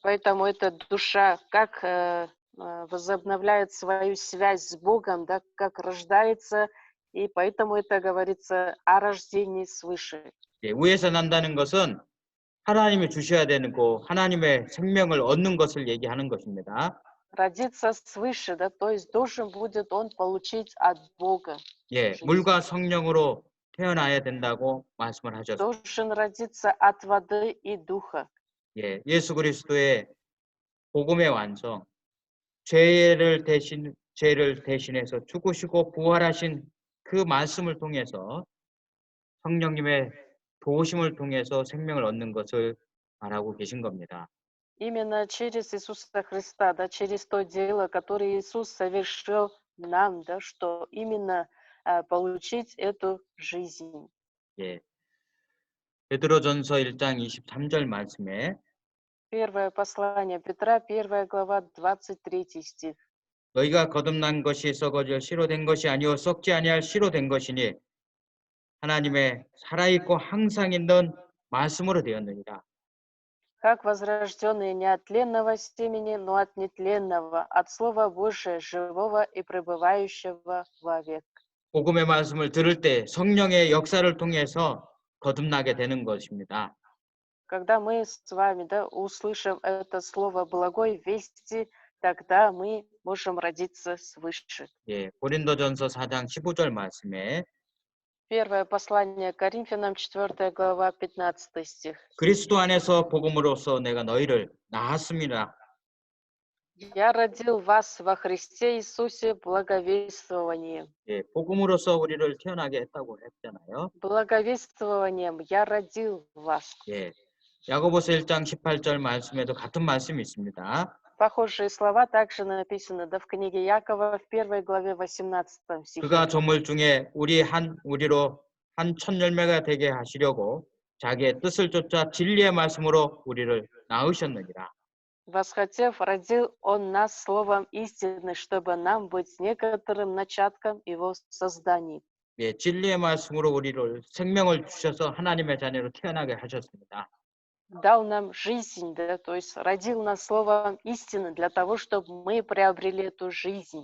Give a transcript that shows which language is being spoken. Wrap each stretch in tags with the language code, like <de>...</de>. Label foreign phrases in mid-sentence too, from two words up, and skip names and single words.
<ru>Поэтому эта душа, как возобновляет свою связь с Богом, да, как рождается, и поэтому это говорится о рождении свыше.</ru> <ko>예, 위에서 난다는 것은 하나님이 주셔야 되는 거, 하나님의 생명을 얻는 것을 얘기하는 것입니다.</ko> <ru>Родиться свыше, да, то есть должен будет он получить от Бога</ru> <ko>예,</ko> <ru>жизнь.</ru> <ko>물과 성령으로 태어나야 된다고 말씀을 하셨습니다.</ko> <ru>Должен родиться от воды и духа.</ru> <ko>예, 예수 그리스도의 복음의 완성, 죄를 대신해서 죽으시고 부활하신 그 말씀을 통해서 성령님의 도우심을 통해서 생명을 얻는 것을 말하고 계신 겁니다.</ko> <ru>Именно через Иисуса Христа, да, через то дело, которое Иисус совершил нам, да, что именно получить эту жизнь.</ru> <ko>예. 베드로전서 1장 23절 말씀에</ko> <ru>Первое послание Петра, 1 глава, 23 стих.</ru> <ko>너희가 거듭난 것이 썩어질 씨로 된 것이 아니요 썩지 아니할 씨로 된 것이니 하나님의 살아있고 항상 있는 말씀으로 되었느니라.</ko> <ru>Как возрожденные не от тленного семени, но от нетленного, от Слова Божия, живого и пребывающего вовек.</ru> <ko>복음의 말씀을 들을 때 성령의 역사를 통해서 거듭나게 되는 것입니다.</ko> <ru>Когда мы с вами, да, услышим это слово благой вести, тогда мы можем родиться свыше.</ru> <ko>예, 고린도전서 4장 15절 말씀에</ko> <ru>Первое послание Коринфянам, 4 глава, 15 стих.</ru> <ko>그리스도 안에서 복음으로써 내가 너희를 낳았습니다.</ko> <ru>«Я родил вас во Христе Иисусе благовествованием».</ru> <ko>예, 복음으로써 우리를 태어나게 했다고 했잖아요.</ko> <ru>Благовествованием я родил вас.</ru> <ko>예, 야고보서 1장 18절 말씀에도 같은 말씀이 있습니다.</ko> <ru>Похожие слова также написаны, да, в книге Якова в 1 главе 18 стихе.</ru> <ko>그가 조물 중에 우리로 한 첫 열매가 되게 하시려고 자기의 뜻을 쫓아 진리의 말씀으로 우리를 낳으셨느니라.</ko> <ru>Восхотев, родил он нас словом истины, чтобы нам быть некоторым начатком его созданий.</ru> <ko>예, 진리의 말씀으로 우리를 생명을 주셔서 하나님의 자녀로 태어나게 하셨습니다.</ko> <ru>Дал нам жизнь, да, то есть родил нас словом истины для того, чтобы мы приобрели эту жизнь.</ru>